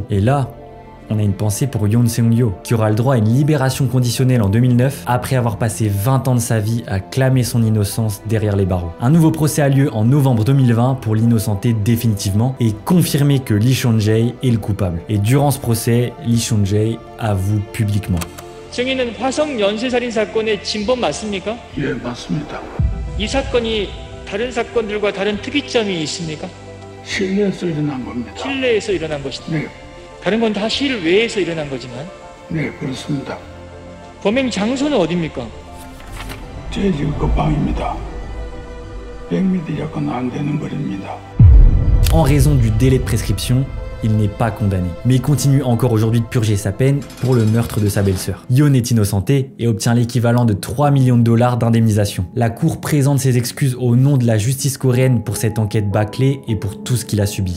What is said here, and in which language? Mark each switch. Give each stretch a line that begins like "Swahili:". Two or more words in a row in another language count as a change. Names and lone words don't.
French: Et là, on a une pensée pour Yoon Seung-yo, qui aura le droit à une libération conditionnelle en 2009 après avoir passé 20 ans de sa vie à clamer son innocence derrière les barreaux. Un nouveau procès a lieu en novembre 2020 pour l'innocenter définitivement et confirmer que Lee Seon-jae est le coupable. Et durant ce procès, Lee Seon-jae avoue publiquement.
Korean: 증인은 화성 연쇄살인 사건의 진범 맞습니까? 예, 맞습니다. 이 사건이 다른 사건들과 다른 특이점이 있습니까? 실내에서 일어난 겁니다. 실내에서 일어난 것이다. 네. 다른 건 다 실외에서 일어난 거지만. 네, 그렇습니다. 범행 장소는 어디입니까? 제 집 그 방입니다. 100m 약간 안 되는 거리입니다.
French: En raison du délai de prescription, il n'est pas condamné, mais il continue encore aujourd'hui de purger sa peine pour le meurtre de sa belle-sœur. Yoon est innocenté et obtient l'équivalent de 3 millions de dollars d'indemnisation. La cour présente ses excuses au nom de la justice coréenne pour cette enquête bâclée et pour tout ce qu'il a subi.